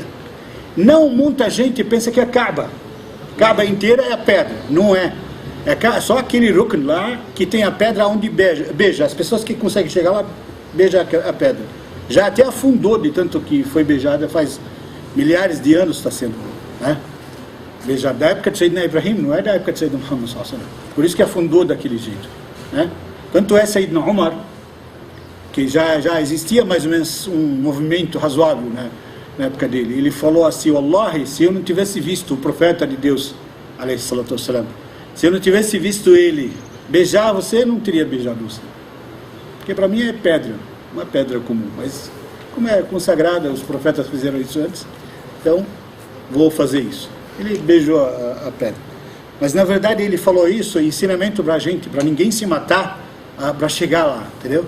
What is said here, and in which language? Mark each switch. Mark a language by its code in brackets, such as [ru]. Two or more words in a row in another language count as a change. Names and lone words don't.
[pt] Não muita gente pensa que é Kaaba, Kaaba inteira é a pedra, não é. É só aquele rukn lá que tem a pedra onde beija. As pessoas que conseguem chegar lá, beijam a pedra. Já até afundou de tanto que foi beijada, faz milhares de anos está sendo, né? Beijada da época de Sayyidina Ibrahim, não é da época de Sayyidina Muhammad [ar] صلى الله عليه وسلم. [pt] Por isso que afundou daquele jeito, né? Tanto é Sayyidina Umar, que já existia mais ou menos um movimento razoável, né, na época dele. Ele falou assim: Wallahi, se eu não tivesse visto o profeta de Deus, [ar] عليه الصلاة والسلام, [pt] se eu não tivesse visto ele beijar você, não teria beijado você. Porque para mim é pedra, uma pedra comum. Mas como é consagrada, os profetas fizeram isso antes, então vou fazer isso. Ele beijou a pedra. Mas na verdade ele falou isso, ensinamento para a gente, para ninguém se matar para chegar lá, entendeu?